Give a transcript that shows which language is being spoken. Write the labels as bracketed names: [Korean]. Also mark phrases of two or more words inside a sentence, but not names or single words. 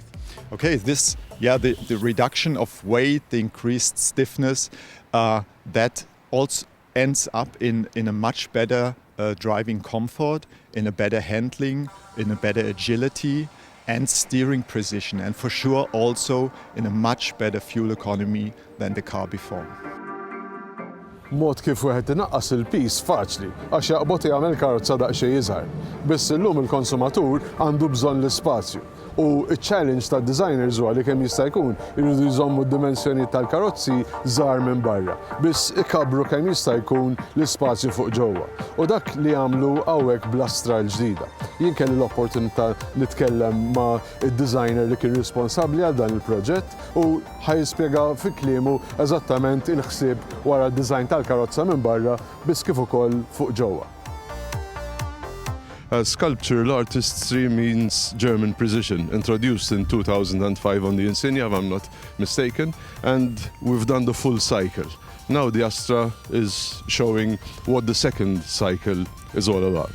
[English] Okay, the reduction of weight, the increased stiffness, that also ends up in a much better driving comfort, in a better handling, in a better agility and steering precision, and for sure also in a much better fuel economy than the car before. [Maltese] Mod kif wieħed inaqqas il-peace faċli għax jaqbod jagħmel karozza daqsxejn iżgħar. Biss illum il-konsumatur għandu bżonn l-ispazju. U ċ-challenge tad-designers huwa li kemm jista' jkun iridu jżommu d-dimensjoni tal-karozzi żgħar minn barra. Biss ikabru kemm jista' jkun l-ispazju fuq ġewwa. U dak li għamlu hawnhekk bl-Astra l-ġdida. Jien kelli l-opportunità nitkellem ma' id-designer li kien responsabbli għal dan il-proġett u ħajjispjega fi kliemu eżattament il-ħsieb wara d-design tal-karozza minn barra biss kif ukoll fuq ġewwa. [English] Sculptural artistry means German precision, introduced in 2005 on the Insignia, if I'm not mistaken, and we've done the full cycle. Now the Astra is showing what the second cycle is all about.